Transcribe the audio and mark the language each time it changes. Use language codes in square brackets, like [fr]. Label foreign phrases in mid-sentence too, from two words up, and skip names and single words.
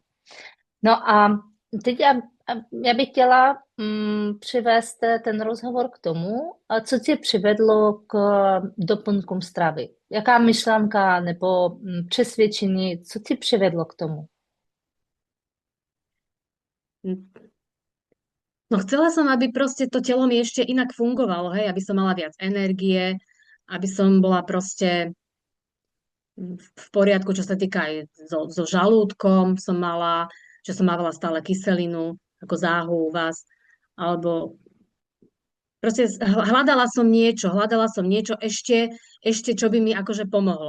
[cs] No a teď já bych chtěla přivést ten rozhovor k tomu, a co tě přivedlo k doplňkům stravy. Jaká myšlenka nebo přesvědčení, co tě přivedlo k tomu? [sk] No chcela som, aby proste to telo mi ešte inak fungovalo, hej, aby som mala viac energie, aby som bola proste v poriadku, čo sa týka aj so žalúdkom, že som mávala stále kyselinu, ako záhu u vás, alebo proste hľadala som niečo ešte, čo by mi akože pomohlo.